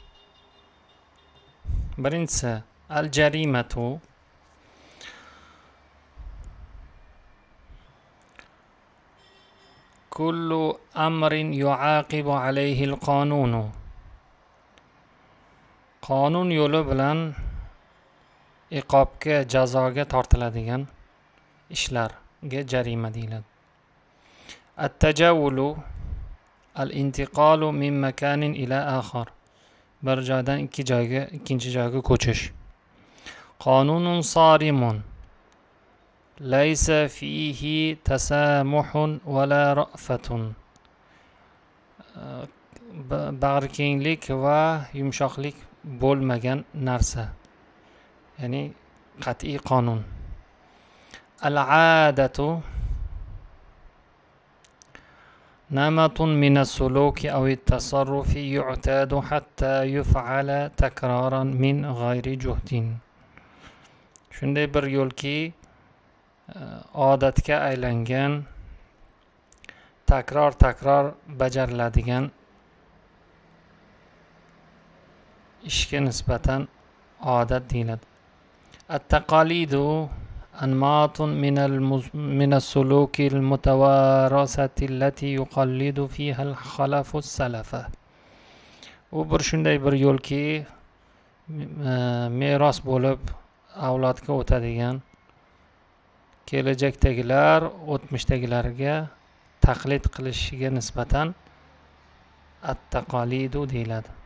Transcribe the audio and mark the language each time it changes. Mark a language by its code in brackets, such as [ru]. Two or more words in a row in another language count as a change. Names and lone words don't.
[ar] Birinchisi الجريمة كل أمر يعاقب عليه القانون. [uz] Qonun yo'li bilan iqobga, jazoga tortiladigan ishlarga jarima deyiladi. [ar] التجول الانتقال من مكان إلى آخر, [uz] bir joydan ikkinchi joyga ko'chish. [ar] قانون صارم, ليس فيه تسامح ولا رأفة, [uz] bag'rikenglik va yumshoqlik bo'lmagan narsa, ya'ni qat'iy qonun. [ar] العادة نمط من السلوك أو التصرف يعتاد حتى يفعل تكرارا من غير جهد. [uz] Shunday bir yo'lki, odatga aylangan, takror bajariladigan ishga nisbatan odat deyiladi. [ar] التقاليد أنماط من السلوك المتوارثة التي يقلد فيها الخلف السلف. [uz] U shunday bir yo'lki, meros bo'lib avlodga o'tadigan, kelajakdagilar o'tmishdagilarga taqlid qilishiga nisbatan at-taqalidu deyiladi.